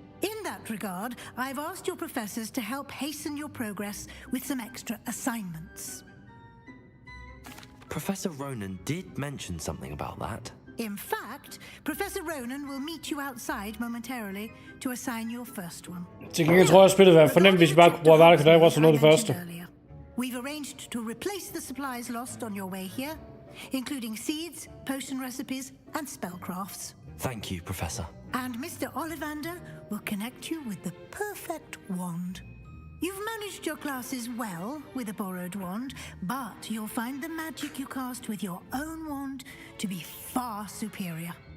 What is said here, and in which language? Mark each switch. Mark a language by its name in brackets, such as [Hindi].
[English] In that regard, I've asked your professors to help hasten your progress with some extra assignments. Professor Ronan did mention something about that. In fact, Professor Ronan will meet you outside momentarily to assign your first one. [Danish] Til gengæld tror jeg, at spillet vil være fornemt, hvis vi bare kunne bruge værker, for det var så noget af det første. [English] We've arranged to replace the supplies lost on your way here, including seeds, potion recipes, and spellcrafts. Thank you, Professor. And Mr. Ollivander will connect you with the perfect wand. You've managed your classes well with a borrowed wand, but you'll find the magic you cast with your own wand to be far superior.